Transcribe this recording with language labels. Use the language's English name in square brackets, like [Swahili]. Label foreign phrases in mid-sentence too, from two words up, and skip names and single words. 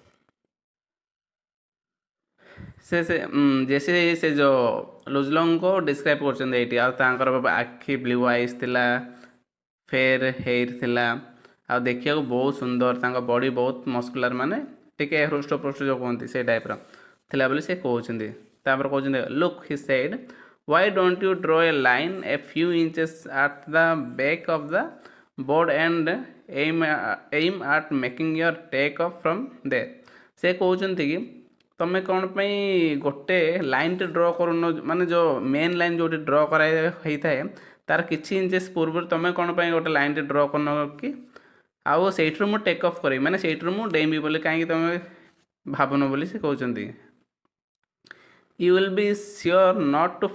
[Odia] ଜେସି ସେ ଯେଉଁ ଲୁଜଲଙ୍ଗକୁ ଡିସ୍କ୍ରାଇବ୍ କରୁଛନ୍ତି ଏଇଠି ଆଉ ତାଙ୍କର ଆଖି [English] blue eyes [Odia] ଥିଲା [English] fair hair [Odia] ଥିଲା ଆଉ ଦେଖିବାକୁ ବହୁତ ସୁନ୍ଦର ତାଙ୍କ ବଡ଼ି ବହୁତ ମସ୍କୁଲାର ମାନେ ଟିକେ ହୃଷ୍ଟପୃଷ୍ଟ ଯେଉଁ କୁହନ୍ତି ସେ ଟାଇପ୍ର ଥିଲା ବୋଲି ସେ କହୁଛନ୍ତି ତାପରେ କହୁଛନ୍ତି [English] look he said why don't you draw a line a few inches at the back of the board and aim at making your take off from there [Odia] ସେ କହୁଛନ୍ତି କି ତୁମେ କ'ଣ ପାଇଁ ଗୋଟେ ଲାଇନ୍ଟେ ଡ୍ର କରୁନ ମାନେ ଯେଉଁ [English] main line [Odia] ଯେଉଁଠି ଡ୍ର କରା ହେଇଥାଏ ତାର କିଛି ଇଞ୍ଚେସ୍ ପୂର୍ବରୁ ତୁମେ କ'ଣ ପାଇଁ ଗୋଟେ ଲାଇନ୍ଟେ ଡ୍ର କରୁନ କି ଆଉ ସେଇଥିରୁ ମୁଁ [English] take off [Odia] କରିବି ମାନେ ସେଇଥିରୁ ମୁଁ ଡେଇଁବି ବୋଲି କାହିଁକି ତୁମେ ଭାବୁନ ବୋଲି ସେ କହୁଛନ୍ତି [English] you will be sure not to